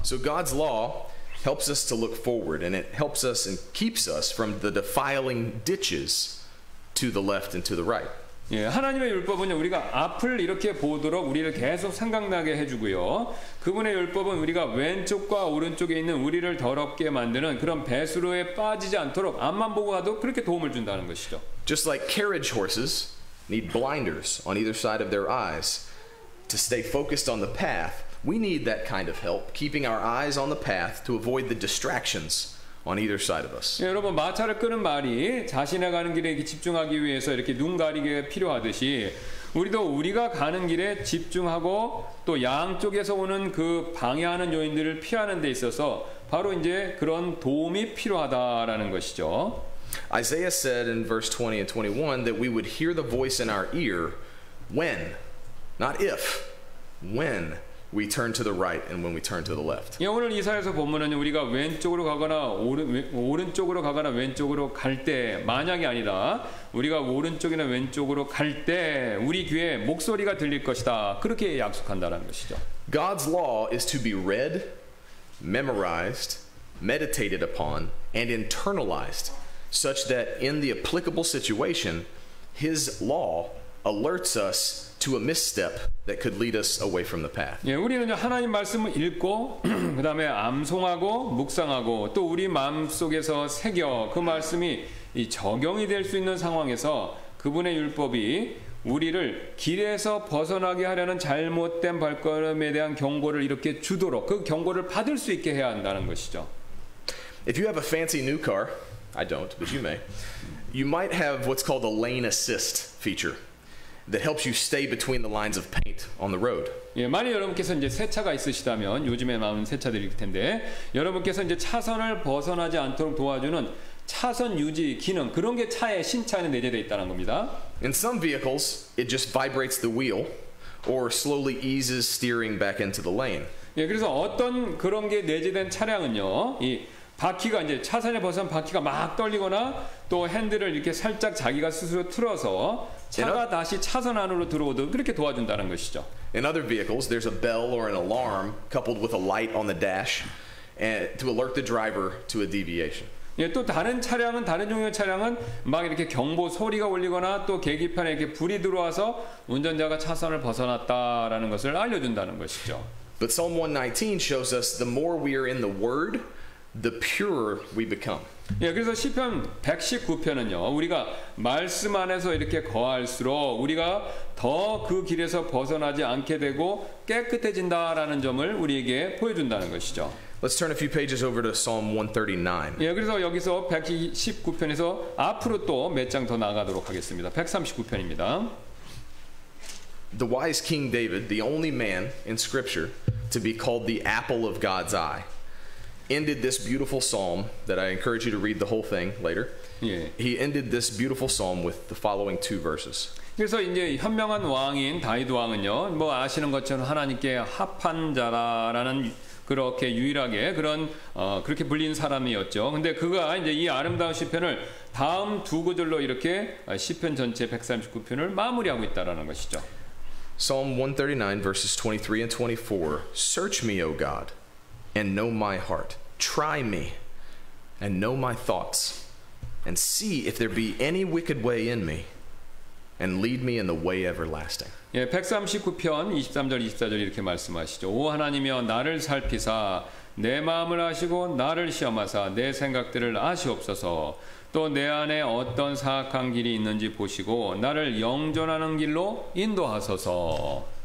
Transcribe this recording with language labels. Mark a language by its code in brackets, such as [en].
[en] So God's law helps us to look forward, and it helps us and keeps us from the defiling ditches to the left and to the right. [ko] 예, 하나님의 율법은요, 우리가 앞을 이렇게 보도록 우리를 계속 생각나게 해주고요. 그분의 율법은 우리가 왼쪽과 오른쪽에 있는 우리를 더럽게 만드는 그런 배수로에 빠지지 않도록 앞만 보고 가도 그렇게 도움을 준다는 것이죠. [en] Just like carriage horses need blinders on either side of their eyes to stay focused on the path, we need that kind of help, keeping our eyes on the path to avoid the distractions on either side of us. [ko] 예, 여러분, 마차를 끄는 말이 자신의 가는 길에 이렇게 집중하기 위해서 이렇게 눈 가리게 필요하듯이 우리도 우리가 가는 길에 집중하고 또 양쪽에서 오는 그 방해하는 요인들을 피하는 데 있어서 바로 이제 그런 도움이 필요하다라는 것이죠. [en] Isaiah said in verse 20 and 21 that we would hear the voice in our ear when, not if, when we turn to the right and when we turn to the left. [ko] 예, 오늘 이사야서 본문은 우리가 왼쪽으로 가거나 오른쪽으로 가거나 왼쪽으로 갈 때 만약이 아니라 우리가 오른쪽이나 왼쪽으로 갈 때 우리 귀에 목소리가 들릴 것이다. 그렇게 약속한다는 것이죠. [en] God's law is to be read, memorized, meditated upon, and internalized such that in the applicable situation, His law alerts us to a misstep that could lead us away from the path. [ko] 예, 우리는 하나님 말씀을 읽고 그다음에 암송하고 묵상하고 또 우리 마음속에서 새겨 그 말씀이 이 적용이 될 수 있는 상황에서 그분의 율법이 우리를 길에서 벗어나게 하려는 잘못된 발걸음에 대한 경고를 이렇게 주도록 그 경고를 받을 수 있게 해야 한다는 것이죠. [en] If you have a fancy new car, I don't, but you may, you might have what's called a lane assist feature that helps you stay between the lines of paint on the road. [ko] 예, 만약 여러분께서 이제 새 차가 있으시다면 요즘에 나오는 새 차들일 텐데 여러분께서 이제 차선을 벗어나지 않도록 도와주는 차선 유지 기능 그런 게 차의 신차 안에 내재되어 있다는 겁니다. [en] In some vehicles, it just vibrates the wheel or slowly eases steering back into the lane. [ko] 예, 그래서 어떤 그런 게 내재된 차량은요, 이 바퀴가 이제 차선에 벗어난 바퀴가 막 떨리거나 또 핸들을 이렇게 살짝 자기가 스스로 틀어서 차가 다시 차선 안으로 들어오도록 그렇게 도와준다는 것이죠. [en] In other vehicles, there's a bell or an alarm coupled with a light on the dash to alert the driver to a deviation. [ko] 예, 또 다른 차량은 다른 종류의 차량은 막 이렇게 경보 소리가 울리거나 또 계기판에 이렇게 불이 들어와서 운전자가 차선을 벗어났다라는 것을 알려준다는 것이죠. [en] But Psalm 119 shows us the more we are in the Word, the purer we become. [ko] 예, 그래서 시편 119편은요, 우리가 말씀 안에서 이렇게 거할수록 우리가 더 그 길에서 벗어나지 않게 되고 깨끗해진다라는 점을 우리에게 보여준다는 것이죠. [en] Let's turn a few pages over to Psalm 139. [ko] 예, 그래서 여기서 119편에서 앞으로 또 몇 장 더 나가도록 하겠습니다. 139편입니다. [en] The wise King David, the only man in Scripture to be called the apple of God's eye, ended this beautiful psalm that I encourage you to read the whole thing later. [ko] 예. [en] He ended this beautiful psalm with the following two verses. [ko] 그래서 이제 현명한 왕인 다윗 왕은요, 뭐 아시는 것처럼 하나님께 합한 자라라는 그렇게 유일하게 그런 그렇게 불린 사람이었죠. 근데 그가 이제 이 아름다운 시편을 다음 두 구절로 이렇게 시편 전체 139편을 마무리하고 있다라는 것이죠. [en] Psalm 139 verses 23 and 24. Search me, O God, and know my heart. try me and know my thoughts, and see if there be any wicked way in me, and lead me in the way everlasting. [ko] 예, 139편 23절 24절 이렇게 말씀하시죠. 오 하나님이여 나를 살피사 내 마음을 아시고 나를 시험하사 내 생각들을 아시옵소서. 또 내 안에 어떤 사악한 길이 있는지 보시고 나를 영존하는 길로 인도하소서.